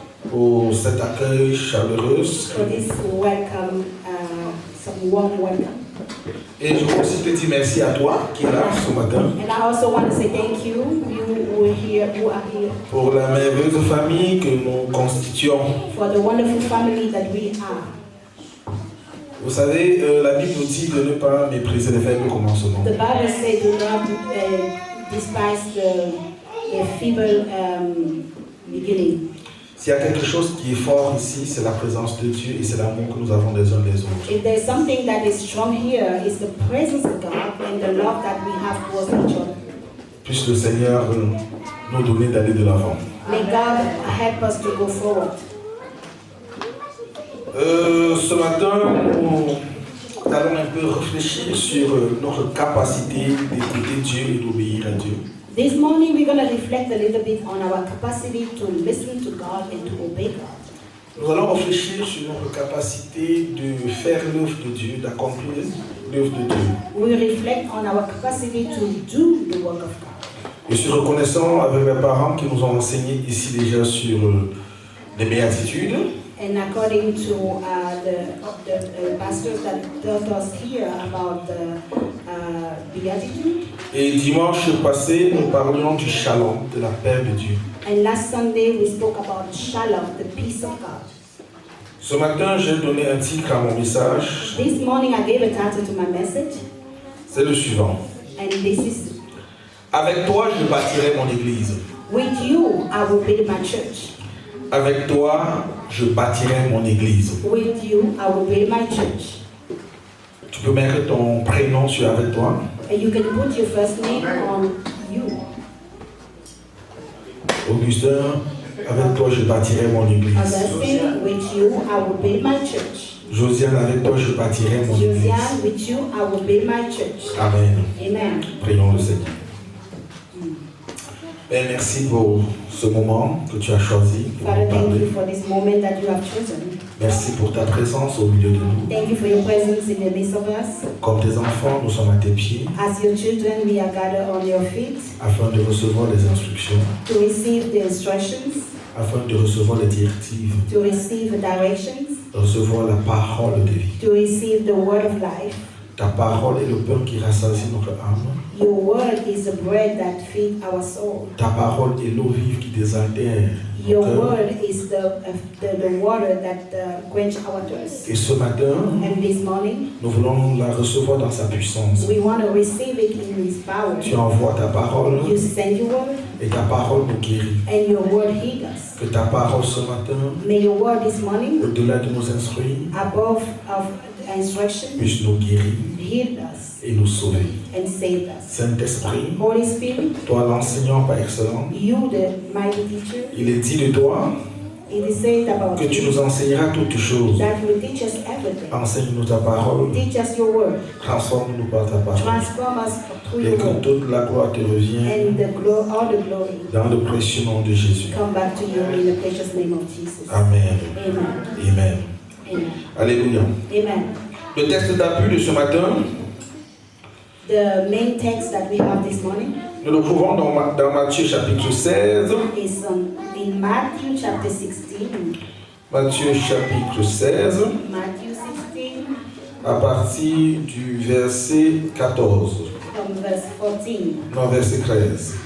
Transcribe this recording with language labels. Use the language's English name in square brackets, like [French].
[French] Pour cet accueil chaleureux. [English] for this welcome, some warm welcome. [French] Et je veux aussi te dire merci à toi qui est là ce matin [English] And I also want to say thank you, who are here, [French] pour la merveilleuse famille que nous constituons. [English] for the wonderful family that we are. [French] Vous savez, la Bible nous dit de ne pas mépriser les faibles commencements. [English] The Bible says do not despise the feeble beginning. [French] S'il y a quelque chose qui est fort ici, c'est la présence de Dieu et c'est l'amour que nous avons les uns des autres. [English] If there's something that is strong here, it's the presence of God and the love that we have towards each other. [French] Puisse le Seigneur nous donner d'aller de l'avant. [English] May God help us to go forward. [French] Ce matin, nous allons un peu réfléchir sur notre capacité d'écouter Dieu et d'obéir à Dieu. [English] This morning we're going to reflect a little bit on our capacity to listen to God and to obey God. [French] Nous allons réfléchir sur notre capacité de faire l'œuvre de Dieu, d'accomplir l'œuvre de Dieu. [English] We reflect on our capacity to do the work of God. [French] Je suis reconnaissant avec mes parents qui nous ont enseigné ici déjà sur les béatitudes. [English] And according to the pastors that taught us here about the beatitude, [French] Et dimanche passé, nous parlions du shalom, de la paix de Dieu. [English] and last Sunday we spoke about shalom, the peace of God. [French] Ce matin, j'ai donné un titre à mon message. [English] This morning I gave a title to my message, [French] C'est le suivant. [English] and this is, [French] Avec toi, je bâtirai mon église. [English] with you I will build my church. [French] Avec toi, je bâtirai mon église. [English] With you I will build my church. [French] Tu peux mettre ton prénom sur avec toi. [English] And you can put your first name on you. [French] Augustin, avec toi, je bâtirai mon église. [English] Augustine, with you I will build my church. [French] Josiane, avec toi, je bâtirai mon église. [English] Josiane, with you I will build my church. [French] Amen. [English] Amen. [French] Prions le Seigneur. Et merci pour ce moment que tu as choisi pour [English] Father, [French] nous [English] thank [French] parler. [English] you for this moment that you have chosen. [French] Merci pour ta présence au milieu de nous. [English] Thank you for your presence in the midst of us. [French] Comme tes enfants, nous sommes à tes pieds [English] As your children, we are gathered on your feet [French] afin de recevoir des instructions, [English] to receive the instructions, [French] afin de recevoir les directives, [English] to receive the directions, [French] de recevoir la parole de vie. [English] to receive the word of life. [French] Ta parole est le pain qui rassasie notre âme. [English] Your word is the bread that feeds our soul. [French] Ta parole est l'eau vive qui désaltère [English] Your [French] notre cœur. [English] word is the water that quench our thirst. [French] Et ce matin, [English] And this morning, [French] nous voulons la recevoir dans sa puissance. [English] we want to receive it in His power. [French] Tu envoies ta parole [English] You send your word, [French] et ta parole nous guérit. [English] and your word heals us. [French] Que ta parole ce matin, [English] May your word this morning, [French] au-delà de nos instruits, [English] above of instruction, [French] puisse nous guérir [English] heal us [French] et nous sauver. [English] and save us. [French] Saint-Esprit, [English] Holy Spirit, [French] toi l'enseignant par excellence, [English] you the mighty teacher, [French] il est dit de toi [English] It is said about [French] que tu [English] you [French] nous enseigneras toutes choses. [English] that you will teach us everything. [French] Enseigne-nous ta parole, [English] Teach us your word. [French] transforme-nous par ta parole. [English] Transform us through [French] Et [English] your [French] que [English] word. [French] toute la gloire te revienne [English] And all the glory [French] dans le précieux nom de Jésus. [English] come back to you in the precious name of Jesus. [French] Amen. [English] Amen. [French] Amen. [English] Amen. [French] Alléluia. [English] Amen. [French] Le texte d'appui de ce matin, [English] The main text that we have this morning [French] nous le trouvons dans Matthieu chapitre 16. [English] is in Matthew chapter 16. [French] Matthieu chapitre 16, [English] Matthew 16 [French] à partir du verset 14. [English] from verse 14. [French] Non, verset 13.